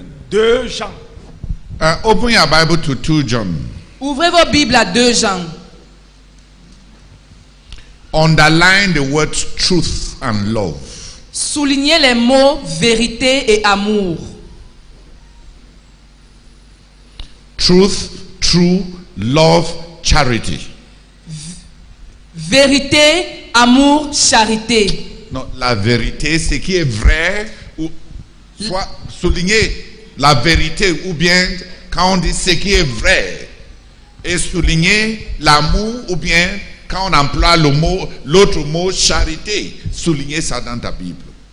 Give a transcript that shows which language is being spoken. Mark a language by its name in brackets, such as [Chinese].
[French] 2 Jean. [English] Open your Bible to 2 John. [French] Ouvrez vos Bibles à 2 Jean. [English] Underline the words truth and love. [French] Soulignez les mots vérité et amour. [English] Truth, true, love, charity. [French] Vérité, amour, charité. Non, la vérité, ce qui est vrai, ou soit souligner la vérité, ou bien quand on dit ce qui est vrai, et souligner l'amour, ou bien quand on emploie l'autre mot charité, souligner ça dans ta Bible.